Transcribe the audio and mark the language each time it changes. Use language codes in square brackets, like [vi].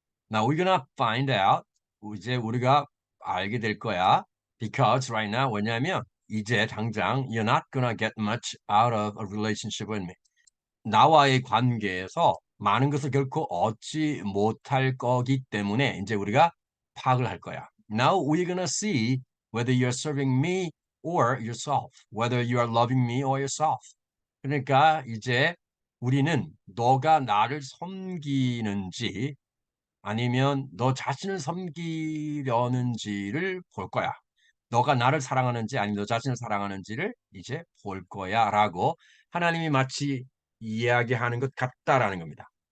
[en] Now we're gonna find out. [ko] 이제 우리가 알게 될 거야. [en] Because right now, [ko] 왜냐하면 이제 당장 [en] you're not gonna get much out of a relationship with me. [ko] 나와의 관계에서 많은 것을 결코 얻지 못할 거기 때문에 이제 우리가 파악을 할 거야. [en] Now we're gonna see whether you're serving me or yourself, whether you are loving me or yourself. [ko] 그러니까 이제 우리는 너가 나를 섬기는지 아니면 너 자신을 섬기려는지를 볼 거야. 너가 나를 사랑하는지 아니면 너 자신을 사랑하는지를 이제 볼 거야라고 하나님이 마치 이야기하는 것 같다라는 겁니다.